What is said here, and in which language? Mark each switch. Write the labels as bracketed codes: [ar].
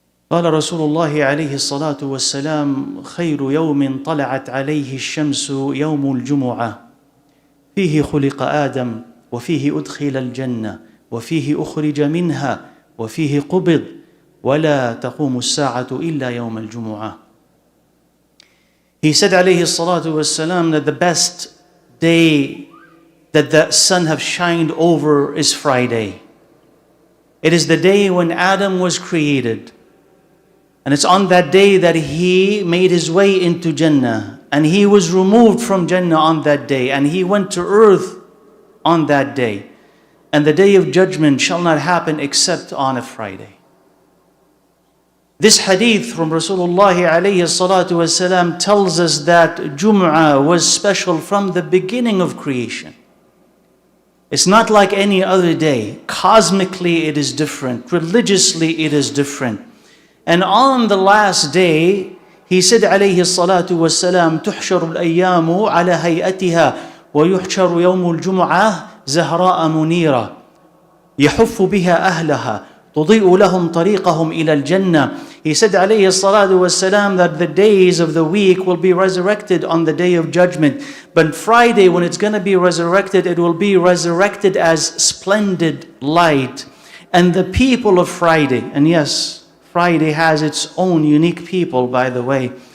[ar] قال رسول الله عليه الصلاة والسلام: خير يوم طلعت عليه الشمس يوم الجمعة فيه خلق آدم وفيه أدخل الجنة وفيه أخرج منها وفيه قبض ولا تقوم الساعة إلا يوم الجمعة. [en] He said عليه الصلاة والسلام that the best day that the sun have shined over is Friday. It is the day when Adam was created. And it's on that day that he made his way into Jannah. And he was removed from Jannah on that day. And he went to earth on that day. And the day of judgment shall not happen except on a Friday. This hadith from Rasulullah alayhi salatu wasalam tells us that Jum'ah was special from the beginning of creation. It's not like any other day. Cosmically it is different. Religiously it is different. And on the last day, he said alayhi salatu wasalam, [ar] تحشر الأيام على هيئتها ويحشر يوم الجمعة زهراء منيرة يحف بها أهلها تضيء لهم طريقهم إلى الجنة. [en] He said alayhi salatu wasalam that the days of the week will be resurrected on the day of judgment. But Friday, when it's going to be resurrected, it will be resurrected as splendid light. And the people of Friday, and yes, Friday has its own unique people, by the way.